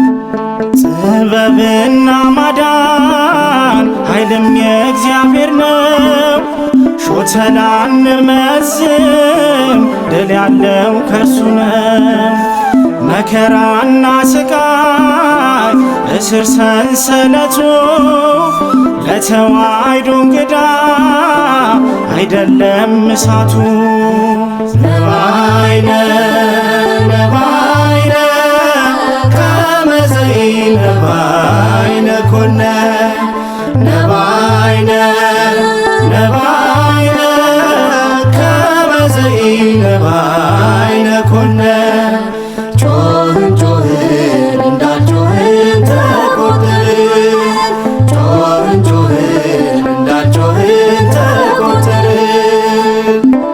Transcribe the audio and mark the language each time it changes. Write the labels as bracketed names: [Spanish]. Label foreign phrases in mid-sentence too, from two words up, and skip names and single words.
[Amharic] ጥበብና ማዳን ኃይልም የእግዚአብሔር ነው። ሾተላ እንመዝን፣ ድል ያለው ከእርሱ ነው። መከራና ስቃይ፣ እስር ሰንሰለቱ፣ ለተዋሕዶ እንግዳ አይደለም እሳቱ። [Geez] ነባይነ፣ ነባይነ፣ ከመ ዘኢነባይነ ኮነ። ነባይነ፣ ነባይነ፣ ከመ ዘኢነባይነ ኮነ። [Amharic] ጮኽን፣ ጮኽን፣ እንዳልጮኽን ተቆጠርን። ጮኽን፣ ጮኽን፣ እንዳልጮኽን ተቆጠርን።